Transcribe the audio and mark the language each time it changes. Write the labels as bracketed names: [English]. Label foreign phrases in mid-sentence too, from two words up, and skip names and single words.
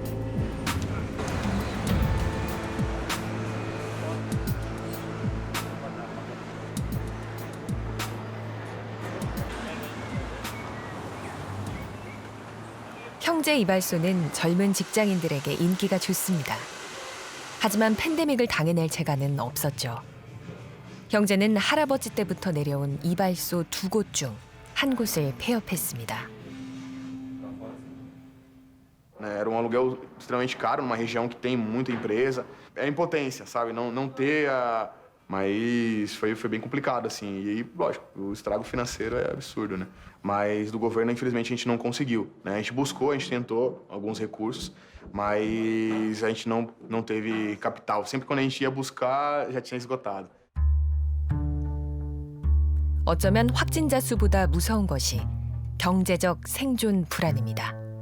[Korean] 형제 이발소는 젊은 직장인들에게 인기가 좋습니다. 하지만 팬데믹을 당해낼 재간은 없었죠. 형제는 할아버지 때부터 내려온 이발소 2곳 중 한 곳을 폐업했습니다. [Portuguese] Era aluguel extremamente caro numa região que tem muita empresa. É impotência, sabe? Não ter a... Mas foi bem complicado, assim. E aí, lógico, o estrago financeiro é absurdo, né? Mas do governo, infelizmente, a gente não conseguiu, né? A gente buscou, a gente tentou alguns recursos, mas a gente não teve capital. Sempre quando a gente ia buscar, já tinha esgotado. [Korean] 어쩌면 확진자 수보다 무서운 것이 경제적 생존 불안입니다.